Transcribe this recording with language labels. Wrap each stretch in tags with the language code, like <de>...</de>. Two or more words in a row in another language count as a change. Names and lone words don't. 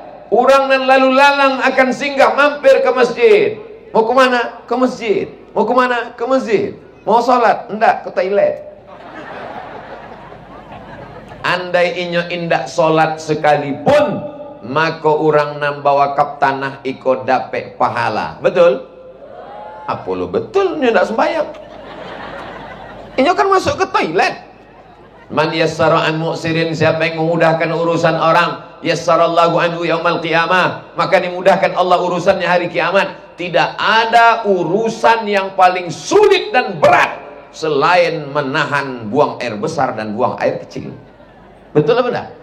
<id>Orang dan lalu lalang akan singgah mampir ke masjid. Mau ke mana? Ke masjid. Mau ke mana? Ke masjid. Mau sholat? Enggak, ke toilet.</id> <min>Andai inyo indak sholat sekalipun, maka orang nan bawa kap tanah iko dapet pahala. Betul? Apa lo betul? Inyo ndak sembahyang. Inyo kan masuk ke toilet.</min> <ar>من يسر عن معسر,</ar> <id>siapa yang memudahkan urusan orang,</id> <ar>يسر الله عنه يوم القيامة,</ar> <id>maka dimudahkan Allah urusannya hari kiamat. Tidak ada urusan yang paling sulit dan berat selain menahan buang air besar dan buang air kecil. Betul apa enggak?</id>